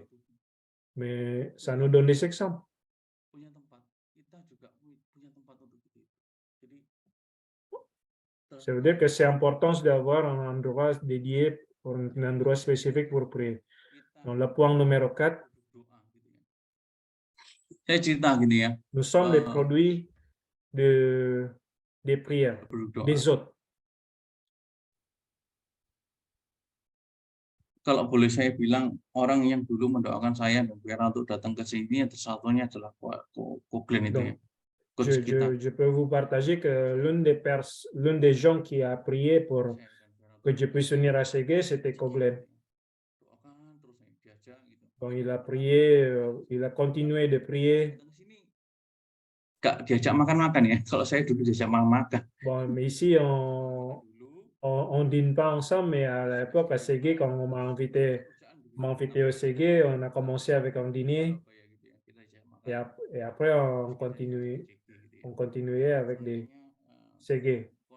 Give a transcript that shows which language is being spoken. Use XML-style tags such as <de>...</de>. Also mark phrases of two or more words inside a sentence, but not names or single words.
<fr>Mais ça nous donne des exemples. Ça veut dire que c'est important d'avoir un endroit dédié, pour un endroit spécifique pour prier. Dans le point numéro 4,</fr> <id>Saya cerita gini ya,</id> <fr>nous sommes les produits des prières,</fr> <id>berdoa.</id> <fr>des autres.</fr> <id>Kalau boleh saya bilang, orang yang dulu mendoakan saya dan Vera untuk datang ke sini, satunya adalah Ko Glenn itu ya. Coach kita.</id> <fr>Je peux vous partager que l'une des gens qui a prié pour que je puisse venir à Ségué, c'était Koglen. Quand il a prié, il a continué de prier.</fr> <id>Gak diajak makan-makan ya, kalau saya dulu diajak makan.</id> <fr>Bon, mais ici, on dîne pas ensemble, mais à l'époque, à Ségué, quand on m'a invité au Ségué, on a commencé avec un dîner. Et après, on continuait avec des Ségué.</fr>